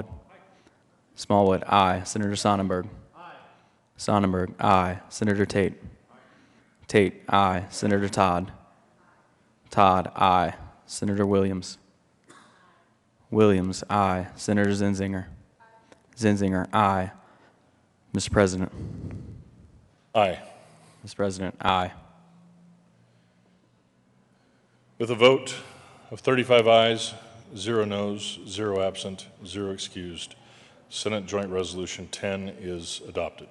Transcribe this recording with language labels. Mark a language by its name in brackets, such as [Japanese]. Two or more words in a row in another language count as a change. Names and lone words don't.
[English] Smallwood, aye. Senator Sonnenberg. Sonnenberg, aye. Senator Tate. Tate, aye. Senator Todd. Todd, aye. Senator Williams. Williams, aye. Senator Zinzinger. Zinzinger, aye. Mr. President. Aye. Mr. President, aye. With a vote of 35 ayes, 0 noes, 0 absent, 0 excused, Senate Joint Resolution 10 is adopted.